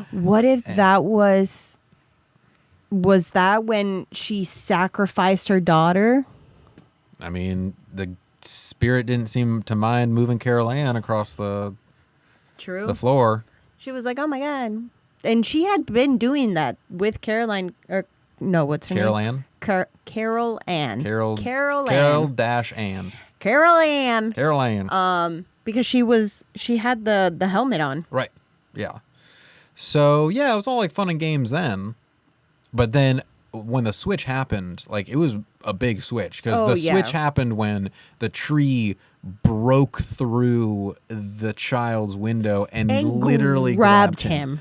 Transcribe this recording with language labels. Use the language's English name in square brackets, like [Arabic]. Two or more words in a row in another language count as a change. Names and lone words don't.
[English] What if that was that when she sacrificed her daughter? I mean, the spirit didn't seem to mind moving Carol Ann across the floor. She was like, oh my God. And she had been doing that with Caroline, or no, what's her Carol name? Ann? Carol Ann. Carol Ann. dash Ann. Carol Ann. Carol Ann. Because she had the helmet on. Right. Yeah. So, yeah, it was all like fun and games then. But then when the switch happened, like it was a big switch because switch happened when the tree broke through the child's window and literally grabbed him.